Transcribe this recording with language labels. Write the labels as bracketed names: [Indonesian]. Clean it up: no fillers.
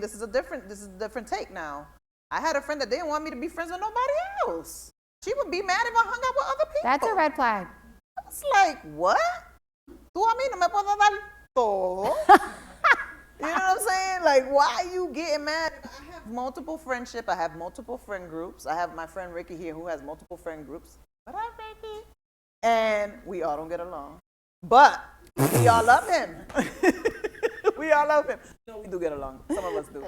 [English] This is a different take now. I had a friend that didn't want me to be friends with nobody else. She would be mad if I hung out with other people. That's a red flag. I was like, what? [Spanish] Tú a mí no me puedes dar todo. [English] You know what I'm saying? Like, why are you getting mad? I have multiple friendship. I have multiple friend groups. I have my friend Ricky here who has multiple friend groups. What up, Ricky? And we all don't get along. But we all love him. We all love him. No, we do get along. Some of us do.